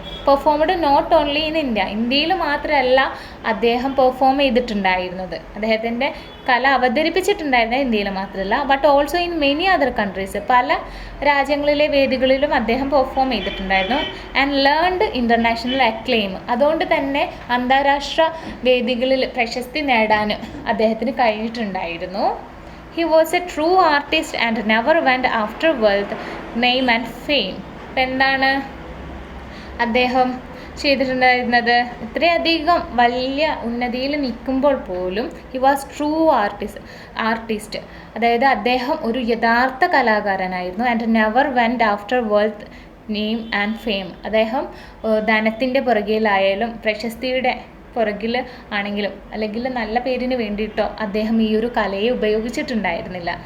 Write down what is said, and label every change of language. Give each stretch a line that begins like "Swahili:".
English: performed not only in India,
Malayalam: ഇന്ത്യയിൽ മാത്രമല്ല അദ്ദേഹം പെർഫോം ചെയ്തിട്ടുണ്ടായിരുന്നത്, അദ്ദേഹത്തിൻ്റെ കല അവതരിപ്പിച്ചിട്ടുണ്ടായിരുന്നത് ഇന്ത്യയിൽ മാത്രമല്ല,
English: but also in many other countries,
Malayalam: പല രാജ്യങ്ങളിലെ വേദികളിലും അദ്ദേഹം പെർഫോം ചെയ്തിട്ടുണ്ടായിരുന്നു.
English: and learned international acclaim,
Malayalam: അതുകൊണ്ട് തന്നെ അന്താരാഷ്ട്ര വേദികളിൽ പ്രശസ്തി നേടാൻ അദ്ദേഹത്തിന് കഴിഞ്ഞിട്ടുണ്ടായിരുന്നു.
English: He was a true artist and never went after wealth, name and fame.
Malayalam: അപ്പം എന്താണ് അദ്ദേഹം ചെയ്തിട്ടുണ്ടായിരുന്നത്? ഇത്രയധികം വലിയ ഉന്നതിയിൽ നിൽക്കുമ്പോൾ പോലും
English: he was true artist,
Malayalam: അതായത് അദ്ദേഹം ഒരു യഥാർത്ഥ കലാകാരനായിരുന്നു.
English: and never went after wealth, name and fame,
Malayalam: അദ്ദേഹം ധനത്തിൻ്റെ പുറകിലായാലും പ്രശസ്തിയുടെ പുറകിൽ ആണെങ്കിലും അല്ലെങ്കിൽ നല്ല പേരിന് വേണ്ടിയിട്ടോ അദ്ദേഹം ഈ ഒരു കലയെ ഉപയോഗിച്ചിട്ടുണ്ടായിരുന്നില്ല.